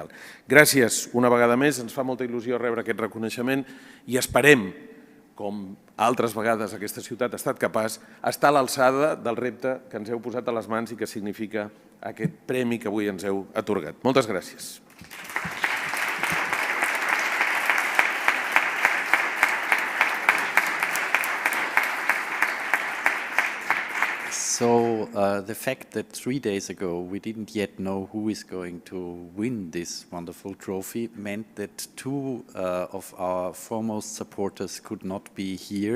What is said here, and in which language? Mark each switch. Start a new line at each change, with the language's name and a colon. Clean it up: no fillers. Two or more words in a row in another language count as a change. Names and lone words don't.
Catalan: Gràcies una vegada més, ens fa molta il·lusió rebre aquest reconeixement i esperem, com altres vegades aquesta ciutat ha estat capaç, estar a l'alçada del repte que ens heu posat a les mans i que significa aquest premi que avui ens heu atorgat. Moltes gràcies.
English: So the fact that 3 days ago we didn't yet know who is going to win this wonderful trophy meant that 2 of our foremost supporters could not be here.